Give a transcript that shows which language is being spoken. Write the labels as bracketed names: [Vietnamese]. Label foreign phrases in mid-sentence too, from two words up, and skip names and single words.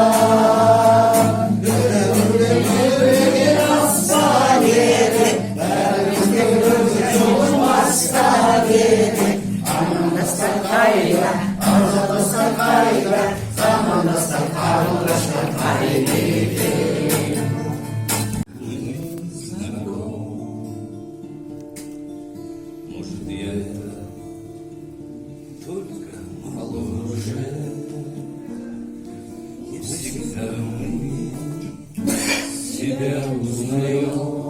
[Kazakh] өмірде берген асқа керек, бәрімізде өмір жолын басқа керек, армандастар қайда, армандастар қайда, замандастар қарындастар қайда. [Russian] Может, я только моложе, не всегда мы себя узнаем.